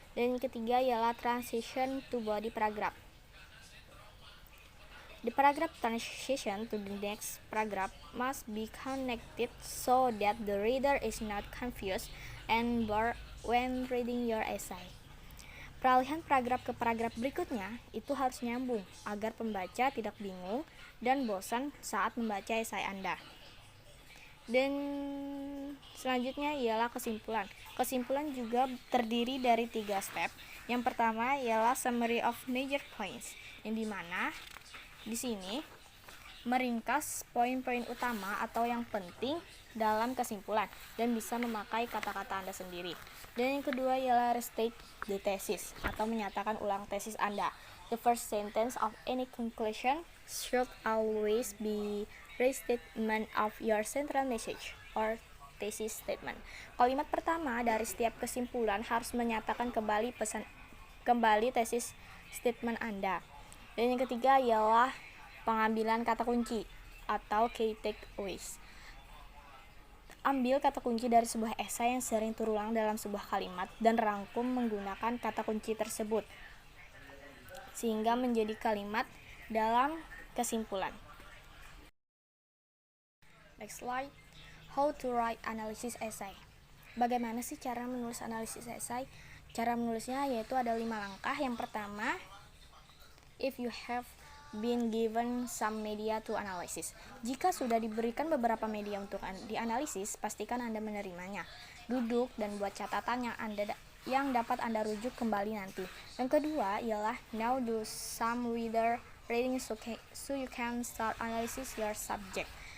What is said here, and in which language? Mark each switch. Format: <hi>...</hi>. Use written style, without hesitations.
<id>Dan yang ketiga ialah transition to body paragraph.</id> <en>The paragraph transition to the next paragraph must be connected so that the reader is not confused and bored when reading your essay.</en> <id>Peralihan paragraf ke paragraf berikutnya itu harus nyambung agar pembaca tidak bingung dan bosan saat membaca esai Anda. Dan selanjutnya ialah kesimpulan. Kesimpulan juga terdiri dari 3 step. Yang pertama ialah summary of major points, yang dimana di sini meringkas poin-poin utama atau yang penting dalam kesimpulan dan bisa memakai kata-kata Anda sendiri. Dan yang kedua ialah restate the thesis atau menyatakan ulang tesis Anda.</id> <en>The first sentence of any conclusion should always be restatement of your central message or thesis statement.</en> <id>Kalimat pertama dari setiap kesimpulan harus menyatakan kembali tesis statement Anda. Dan yang ketiga ialah pengambilan kata kunci atau key takeaways. Ambil kata kunci dari sebuah esai yang sering terulang dalam sebuah kalimat dan rangkum menggunakan kata kunci tersebut sehingga menjadi kalimat dalam kesimpulan.</id> <en>Next slide. How to write analysis essay.</en> <id>Bagaimana sih cara menulis analisis esai? Cara menulisnya yaitu ada 5 langkah. Yang pertama,</id> <en>if you have been given some media to analysis.</en> <id>Jika sudah diberikan beberapa media untuk dianalisis, pastikan Anda menerimanya. Duduk dan buat catatan yang dapat Anda rujuk kembali nanti. Yang kedua ialah</id> <en>now do some reading so you can start analysis your subject.</en>